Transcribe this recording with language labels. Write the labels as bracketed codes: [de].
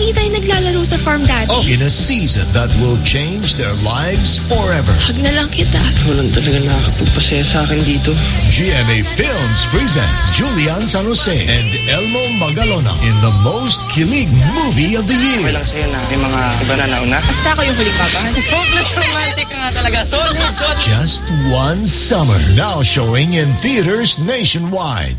[en] in a season that will change their lives forever. [tl] Hug na lang kita. Walang talaga nakakapagpasaya sa akin dito. [en] GMA Films presents Julian San Jose and Elmo Magalona in the most kilig movie of the year. [tl] Walang sayo na. May mga iba na nauna. Basta ako yung huli pa. Hopeless romantic ka nga talaga. Solid. [en] Just One Summer. Now showing in theaters nationwide.